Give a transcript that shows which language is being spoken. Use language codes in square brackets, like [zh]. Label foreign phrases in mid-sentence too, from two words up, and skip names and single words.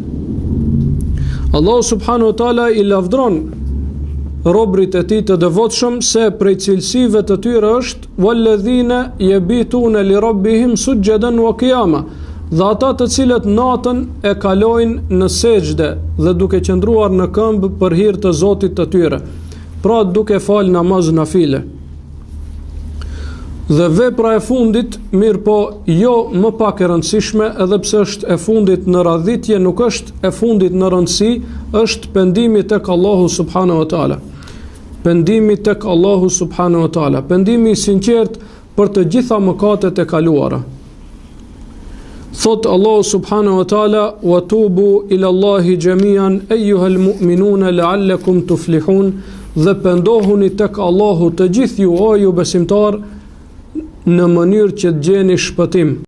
[sq] Allahu subhanahu wa taala i lavdron robrit e tij të devotshëm se prej cilësive të tyre është [ar] والذين يبيتون لربهم سجدا وقياما, [sq] dhe ata të cilët natën e kalojnë në sejdë dhe duke qëndruar në këmbë për hir të Zotit të tyre, pra duke fal namaz nafile. Dhe vepra e fundit, mirë po jo më pak e rëndësishme, edhe pse është e fundit në radhitje, nuk është e fundit në rëndësi, është pendimi tek Allahu [ar] سبحانه وتعالى. [sq] Pendimi tek Allahu [ar] سبحانه وتعالى, [sq] pendimi i sinqert për të gjitha mëkatet e kaluara. [ar] Thot Allahu سبحانه وتعالى: "وتوبوا إلى الله جميعا أيها المؤمنون لعلكم تفلحون", [sq] dhe pendohuni tek Allahu të gjithë ju, o ju besimtar, në mënyrë që të gjeni shpëtim.